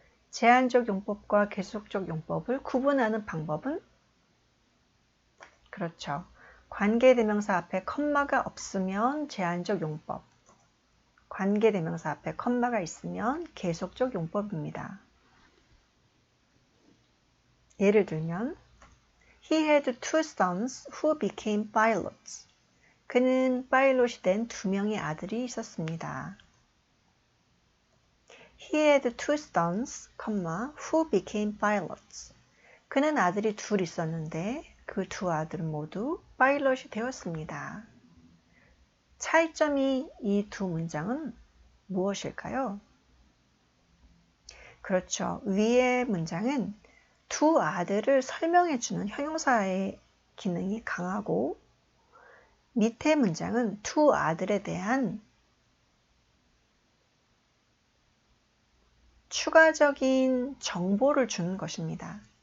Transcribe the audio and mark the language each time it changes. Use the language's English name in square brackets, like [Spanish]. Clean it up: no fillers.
[Korean] 제한적 용법과 계속적 용법을 구분하는 방법은 그렇죠. 관계대명사 앞에 컴마가 없으면 제한적 용법, 관계대명사 앞에 컴마가 있으면 계속적 용법입니다. 예를 들면 [English] He had two sons who became pilots. [Korean] 그는 파일럿이 된 두 명의 아들이 있었습니다. [English] He had two sons, who became pilots. [Korean] 그는 아들이 둘 있었는데 그 두 아들은 모두 파일럿이 되었습니다. 차이점이 이 두 문장은 무엇일까요? 그렇죠. 위의 문장은 두 아들을 설명해주는 형용사의 기능이 강하고 밑의 문장은 두 아들에 대한 추가적인 정보를 주는 것입니다.